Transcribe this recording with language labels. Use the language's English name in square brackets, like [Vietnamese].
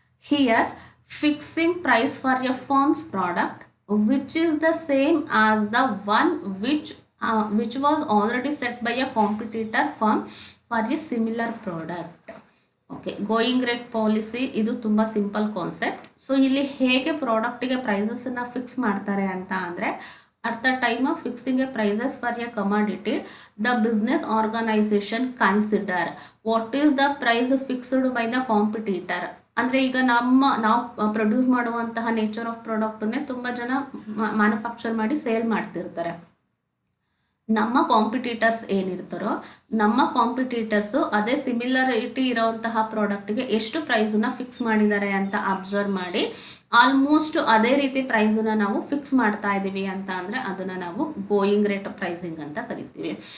[English] Here, fixing price for a firm's product which is the same as the one which was already set by a competitor firm for a similar product. [Kannada] Okay, going rate policy ಇದು ತುಂಬ simple concept. So ಇಲ್ಲಿ ಹೇಗೆ ಪ್ರಾಡಕ್ಟಿಗೆ ಪ್ರೈಸಸನ್ನು fix ಮಾಡ್ತಾರೆ ಅಂತ ಅಂದರೆ [English] at the time of fixing a prices for a commodity, the business organization consider what is the price fixed by the competitor. [Kannada] ಅಂದರೆ ಈಗ ನಾವು ಪ್ರೊಡ್ಯೂಸ್ ಮಾಡುವಂತಹ ನೇಚರ್ ಆಫ್ ಪ್ರಾಡಕ್ಟನ್ನೇ ತುಂಬ ಜನ ಮ್ಯಾನುಫ್ಯಾಕ್ಚರ್ ಮಾಡಿ ಸೇಲ್ ಮಾಡ್ತಿರ್ತಾರೆ. ನಮ್ಮ ಕಾಂಪಿಟೇಟರ್ಸ್ ಏನಿರ್ತಾರೋ ನಮ್ಮ ಕಾಂಪಿಟೇಟರ್ಸು ಅದೇ ಸಿಮಿಲರಿಟಿ ಇರೋವಂತಹ ಪ್ರಾಡಕ್ಟ್ಗೆ ಎಷ್ಟು ಪ್ರೈಸನ್ನು ಫಿಕ್ಸ್ ಮಾಡಿದ್ದಾರೆ ಅಂತ ಅಬ್ಸರ್ವ್ ಮಾಡಿ ಆಲ್ಮೋಸ್ಟ್ ಅದೇ ರೀತಿ ಪ್ರೈಸನ್ನು ನಾವು ಫಿಕ್ಸ್ ಮಾಡ್ತಾ ಇದ್ದೀವಿ ಅಂತ ಅಂದರೆ ಅದನ್ನು ನಾವು ಗೋಯಿಂಗ್ ರೇಟ್ ಪ್ರೈಸಿಂಗ್ ಅಂತ ಕರಿತೀವಿ.